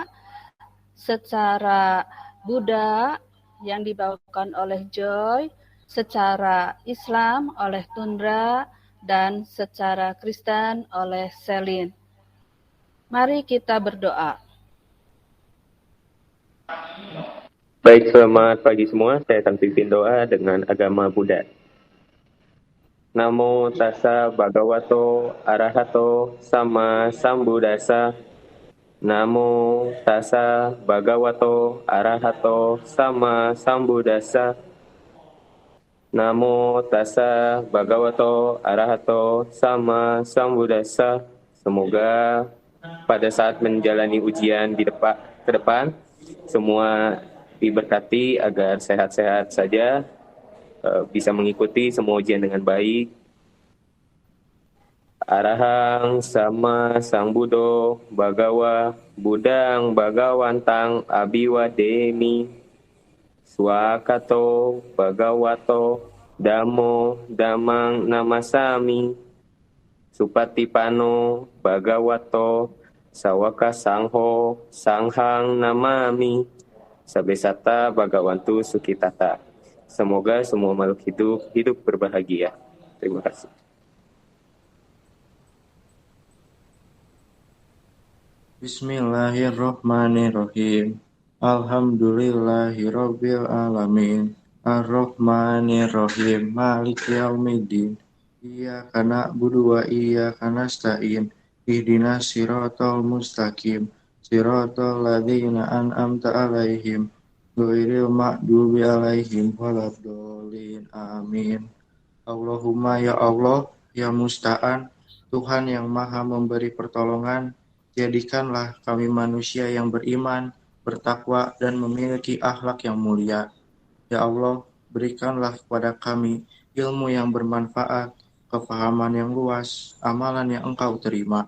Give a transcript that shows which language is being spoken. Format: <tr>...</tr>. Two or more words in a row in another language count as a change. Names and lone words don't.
<id>secara Buddha yang dibawakan oleh Joy, secara Islam oleh Tundra, dan secara Kristen oleh Selin. Mari kita berdoa. Baik, selamat pagi semua. Saya akan pimpin doa dengan agama Buddha.</id> <pi>Namo tassa bhagavato arahato sama sambuddhassa. Namo tassa bhagavato arahato sama sambuddhassa. Namo tassa bhagavato arahato sama sambuddhassa.</pi> <id>Semoga pada saat menjalani ujian ke depan semua diberkati agar sehat-sehat saja bisa mengikuti semua ujian dengan baik.</id> <pi>Arahang sama sang Buddho Bagawa Budang Bagawantang Abiwa Demi Swakato Bagawato Damo Damang Namasami Supatipano Bagawato Sawaka Sangho Sanghang Namami Sabesata Bagawantu Sukitata.</pi> <id>Semoga semua makhluk hidup berbahagia. Terima kasih.</id> <ar>بسم الله الرحمن الرحيم. الحمد لله رب العالمين. الرحمن الرحيم. مالك يوم الدين. إياك نعبد وإياك نستعين. اهدنا الصراط المستقيم. صراط الذين أنعمت عليهم غير المغضوب عليهم ولا الضالين. آمين. اللهم يا الله، يا مستعان,</ar> <id>Tuhan yang Maha memberi pertolongan, jadikanlah kami manusia yang beriman, bertakwa, dan memiliki akhlak yang mulia. Ya Allah, berikanlah kepada kami ilmu yang bermanfaat, kefahaman yang luas, amalan yang Engkau terima.</id>